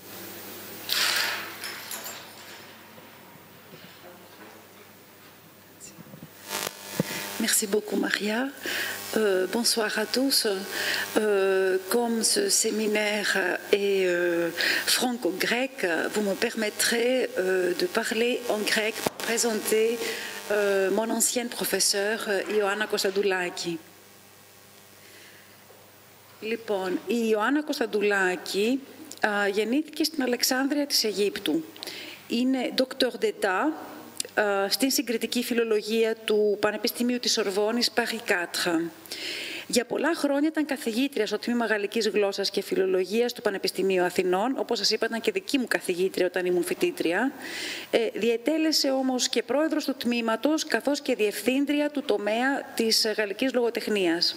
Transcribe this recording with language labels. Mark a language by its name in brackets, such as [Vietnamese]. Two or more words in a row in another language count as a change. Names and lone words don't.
[French] Merci beaucoup, Maria. Bonsoir à tous. Comme ce séminaire est franco-grec, vous me permettrez de parler en grec pour présenter mon ancienne professeure Ιωάννα Κωνσταντουλάκη. [Greek] Λοιπόν, η Ιωάννα Κωνσταντουλάκη γεννήθηκε στην Αλεξάνδρεια της Αιγύπτου. Είναι [French] docteur d'état [Greek] στην συγκριτική φιλολογία του Πανεπιστημίου της Σορβόνης Paris 4. Για πολλά χρόνια ήταν καθηγήτρια στο τμήμα Γαλλικής Γλώσσας και Φιλολογίας του Πανεπιστημίου Αθηνών. Όπως σας είπα, ήταν και δική μου καθηγήτρια όταν ήμουν φοιτήτρια. Διετέλεσε όμως και πρόεδρος του τμήματος, καθώς και διευθύντρια του τομέα της γαλλικής λογοτεχνίας.